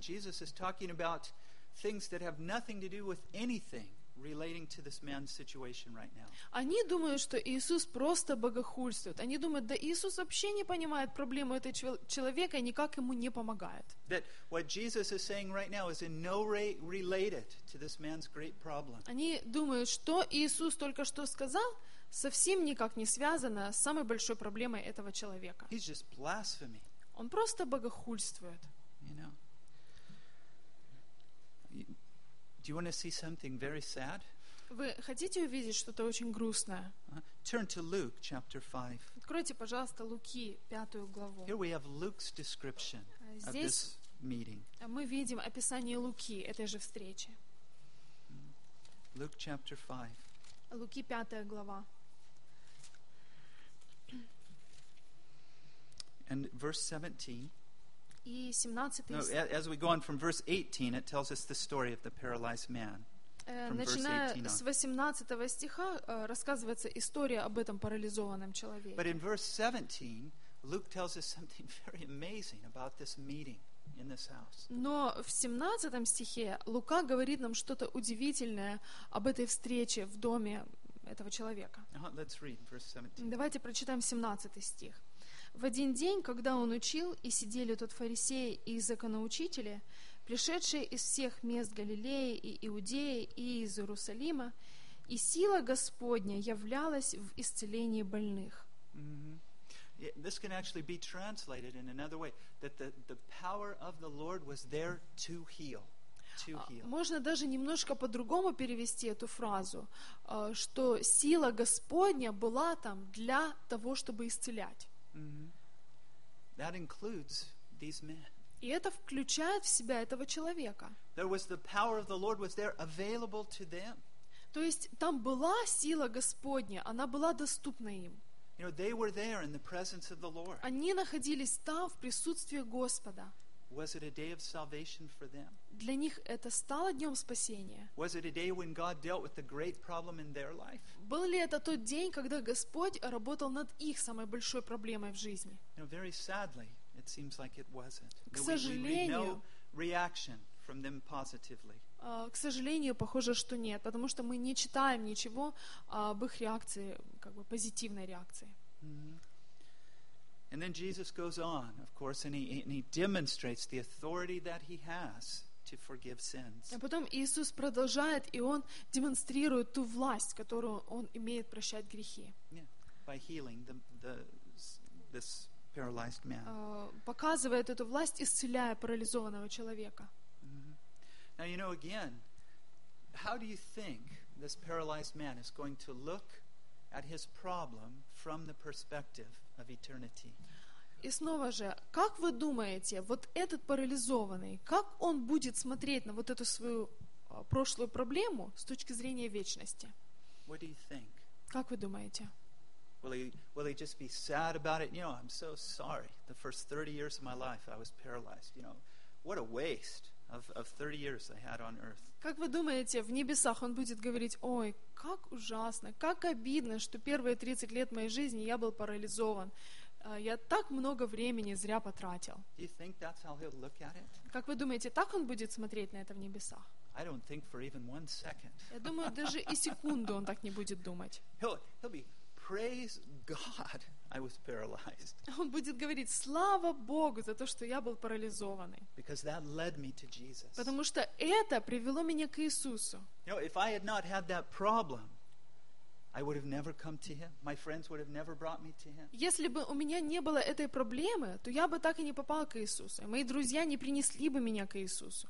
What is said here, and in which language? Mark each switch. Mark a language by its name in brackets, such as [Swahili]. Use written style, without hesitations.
[English] Jesus is talking about things that have nothing to do with anything relating to this man's situation right now. [Russian] Они думают, что Иисус просто богохульствует. Они думают, да Иисус вообще не понимает проблему этого человека и никак ему не помогает. [English] That what Jesus is saying right now is in no way related to this man's great problem. [Russian] Они думают, что Иисус только что сказал, совсем никак не связано с самой большой проблемой этого человека. [English] He's just blaspheming. [Russian] Он просто богохульствует. [English] You know. Do you want to see something very sad? [Russian] Вы хотите увидеть что-то очень грустное? [English] Turn to Luke chapter 5. [Russian] Откройте, пожалуйста, Луки, 5 главу. [English] Here we have Luke's description of this meeting. [Russian] Мы видим описание Луки этой же встречи. [English] Luke chapter 5. [Russian] Луки, 5 глава. [English] And verse 17. [Russian] И 17. [English] No, as we go on from verse 18, it tells us the story of the paralyzed man. [Russian] Начиная с 18 стиха, рассказывается история об этом парализованном человеке. [English] But in verse 17, Luke tells us something very amazing about this meeting in this house. [Russian] Но в 17 стихе Лука говорит нам что-то удивительное об этой встрече в доме этого человека. [English] Let's read verse 17. [Russian] Давайте прочитаем 17 стих. «В один день, когда он учил, и сидели тут фарисеи и законоучители, пришедшие из всех мест Галилеи и Иудеи и из Иерусалима, и сила Господня являлась в исцелении больных». [English] This can actually be translated in another way, that the power of the Lord was there to heal. [Russian] Можно даже немножко по-другому перевести эту фразу, что сила Господня была там для того, чтобы исцелять. [English] That includes these men. [Russian] И это включает в себя этого человека. [English] There was the power of the Lord was there available to them. [Russian] То есть там была сила Господня, она была доступна им. [English] You know, they were there in the presence of the Lord. [Russian] Они находились там в присутствии Господа. [English] Was it a day of salvation for them? [Russian] Для них это стало днем спасения. [English] Was it a day when God dealt with the great problem in their life? [Russian] Был ли это тот день, когда Господь работал над их самой большой проблемой в жизни? [English] You know, very sadly, it seems like it wasn't. [Russian] К сожалению, [English] no reaction from them positively. [Russian] К сожалению, похоже, что нет, потому что мы не читаем ничего об их реакции, как бы позитивной реакции. [English] And then Jesus goes on, of course, and he demonstrates the authority that he has to forgive sins. [Russian] А потом Иисус продолжает, и он демонстрирует ту власть, которую он имеет прощать грехи. [English] Yeah, by healing this paralyzed man. [Russian] Показывает эту власть, исцеляя парализованного человека. [English] Now you know again, how do you think this paralyzed man is going to look at his problem from the perspective of eternity? [Russian] И снова же, как вы думаете, вот этот парализованный, как он будет смотреть на вот эту свою прошлую проблему с точки зрения вечности? [English] What do you think? [Russian] Как вы думаете? [English] Will he just be sad about it? You know, I'm so sorry. The first 30 years of my life I was paralyzed. You know, what a waste. Of 30 years I had on earth. [Russian] Как вы думаете, в небесах он будет говорить: «Ой, как ужасно, как обидно, что первые 30 лет моей жизни я был парализован. Я так много времени зря потратил». [English] Do you think that's how he'll look at it? [Russian] Как вы думаете, так он будет смотреть на это в небесах? [English] I don't think for even one second. [Russian] Я думаю, даже и секунду он так не будет думать. [English] He'll be, "Praise God, I was paralyzed." [Russian] Он будет говорить: "Слава Богу за то, что я был парализованный." [English] Because that led me to Jesus. [Russian] Потому что это привело меня к Иисусу. [English] You know, if I had not had that problem, I would have never come to Him. My friends would have never brought me to Him. [Russian] Если бы у меня не было этой проблемы, то я бы так и не попал к Иисусу. Мои друзья не принесли бы меня к Иисусу.